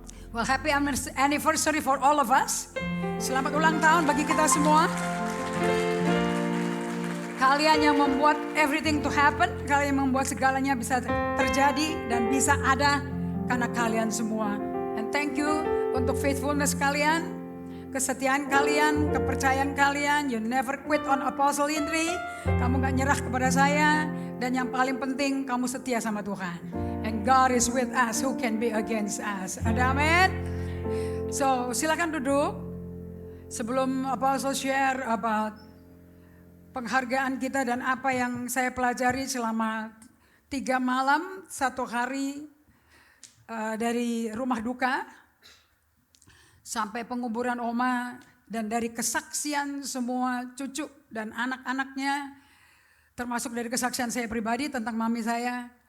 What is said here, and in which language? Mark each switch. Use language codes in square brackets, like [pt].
[en] Well, happy anniversary for all of us. [id] Selamat ulang tahun bagi kita semua. Kalian yang membuat [en] everything to happen, [id] kalian yang membuat segalanya bisa terjadi dan bisa ada karena kalian semua. [en] And thank you [id] untuk faithfulness kalian, kesetiaan kalian, kepercayaan kalian. [en] You never quit on Apostle Indri. [id] Kamu gak nyerah kepada saya. Dan yang paling penting, kamu setia sama Tuhan. [en] And God is with us, who can be against us. [id] Ada amin? So silakan duduk. Sebelum Apostle share about penghargaan kita dan apa yang saya pelajari selama 3 malam, 1 hari dari rumah duka sampai penguburan Oma, dan dari kesaksian semua cucu dan anak-anaknya, termasuk dari kesaksian saya pribadi tentang mami saya.